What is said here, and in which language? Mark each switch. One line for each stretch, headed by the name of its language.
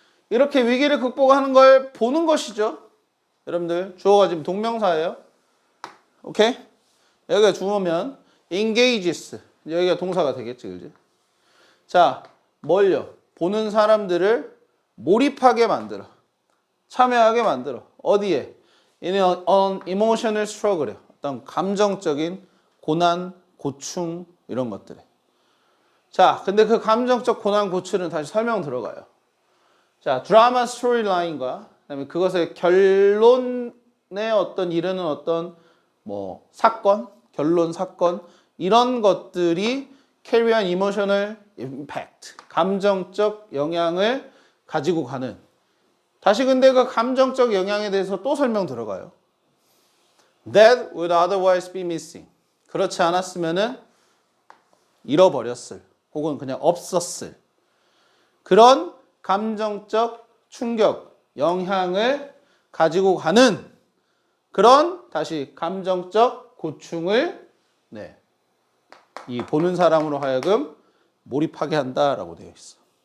Korean: 이렇게 위기를 극복하는 걸 보는 것이죠. 여러분들 주어가 지금 동명사예요. 오케이? 여기가 주어면 engages. 여기가 동사가 되겠지, 그지? 자, 뭘요? 보는 사람들을 몰입하게 만들어. 참여하게 만들어. 어디에?
English: In an emotional struggle.
Korean: 어떤 감정적인 고난, 고충 이런 것들에. 자, 근데 그 감정적 고난, 고충은 다시 설명 들어가요. 자, 드라마 스토리라인과 그다음에 그것의 결론에 어떤 이르는 어떤 뭐 사건, 결론 사건 이런 것들이
English: carry an emotional impact,
Korean: 감정적 영향을 가지고 가는. 다시 근데 그 감정적 영향에 대해서 또 설명 들어가요.
English: That would otherwise be missing.
Korean: 그렇지 않았으면은 잃어버렸을 혹은 그냥 없었을 그런 감정적 충격, 영향을 가지고 가는 그런 다시 감정적 고충을 이 보는 사람으로 하여금 몰입하게 한다라고 되어 있어.